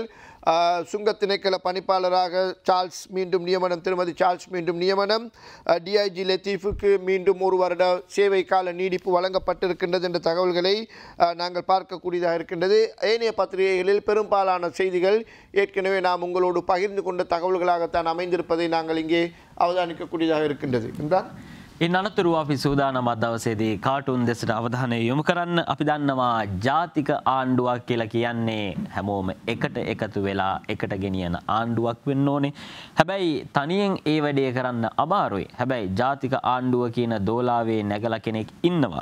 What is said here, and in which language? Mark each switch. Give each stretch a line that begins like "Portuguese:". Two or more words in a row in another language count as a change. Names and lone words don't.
Tamil: சுங்க திணைக்கள பணிப்பாளராக சார்ல்ஸ் மீண்டும் நியமனம், திருமதி சார்ல்ஸ் மீண்டும் நியமனம், டிஐஜி லத்தீஃபுக்கு மீண்டும் ஒரு வருட சேவை கால நீடிப்பு வழங்கப்பட்டிருக்கின்றது என்ற தகவல்களை நாங்கள் பார்க்கக்கூடியதாக இருக்கின்றது. ஏனைய பத்திரிகைகளில் பெரும்பாலான செய்திகள் ஏற்கனவே நாம் உங்களோடு பகிர்ந்து கொண்ட தகவல்களாகத்தான் அமைந்திருப்பதை நாங்கள் இங்கே அவதானிக்கக்கூடியதாக இருக்கின்றது. என்றால்
Sinhala: ඉන්නතුරු අපි සූදානම දවසේදී කාටුන් දෙසට අවධානය යොමු කරන්න. අපි දන්නවා ජාතික ආණ්ඩුවක් කියලා කියන්නේ හැමෝම එකට එකතු වෙලා එකට ගෙනියන ආණ්ඩුවක් වෙන්න ඕනේ. හැබැයි තනියෙන් ඒ වැඩේ කරන්න අමාරුයි. හැබැයි ජාතික ආණ්ඩුව කියන දෝලාවේ නැගලා කෙනෙක් ඉන්නවා.